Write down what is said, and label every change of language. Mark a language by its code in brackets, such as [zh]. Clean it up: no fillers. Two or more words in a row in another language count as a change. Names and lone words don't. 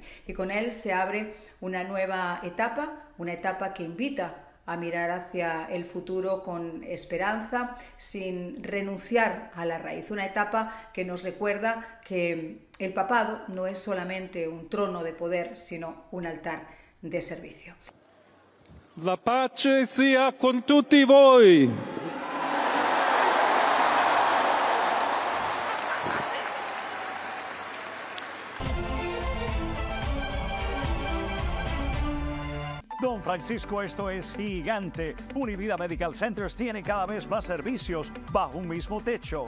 [es] Y con él se abre una nueva etapa, una etapa que invita a mirar hacia el futuro con esperanza, sin renunciar a la raíz. Una etapa que nos recuerda que el papado no es solamente un trono de poder, sino un altar de servicio. [it] La pace sia con tutti voi. [es] Don Francisco, esto es gigante. Univida Medical Centers tiene cada vez más servicios bajo un mismo techo.